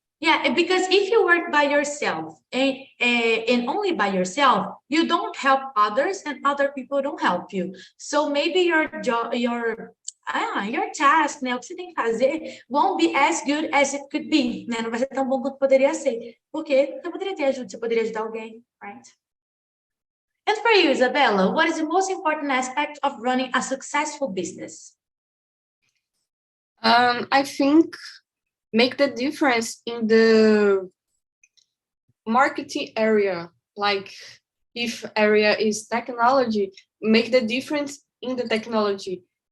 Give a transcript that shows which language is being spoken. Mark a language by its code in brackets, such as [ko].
[en] Yeah, because if you work by yourself and only by yourself, you don't help others and other people don't help you. So maybe your job, your task, né, [pt] o que você tem que fazer, [en] won't be as good as it could be, né? [pt] Não vai ser tão bom quanto poderia ser, porque você poderia ter ajuda, você poderia ajudar alguém, right? [en] And for you, Isabella, what is the most important aspect of running a successful business? I think make the difference in the marketing area. Like if area is technology, make the difference in the technology.